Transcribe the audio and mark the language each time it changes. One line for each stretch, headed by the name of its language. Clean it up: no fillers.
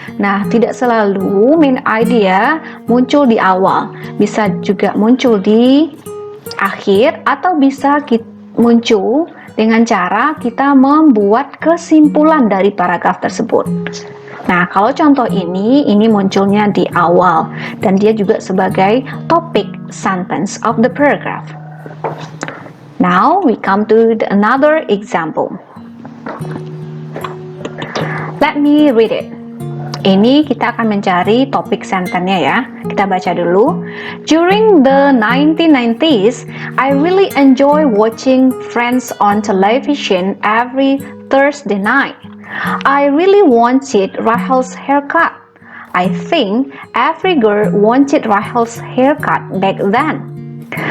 Indonesian: Nah, tidak selalu main idea muncul di awal, bisa juga muncul di akhir atau bisa muncul dengan cara kita membuat kesimpulan dari paragraf tersebut. Nah, kalau contoh ini munculnya di awal dan dia juga sebagai topic sentence of the paragraph.
English: Now we come to another example. Let me read it.
Indonesian: Ini kita akan mencari topik sentence-nya ya. Kita baca dulu.
English: During the 1990s, I really enjoy watching Friends on television every Thursday night. I really wanted Rachel's haircut. I think every girl wanted Rachel's haircut back then.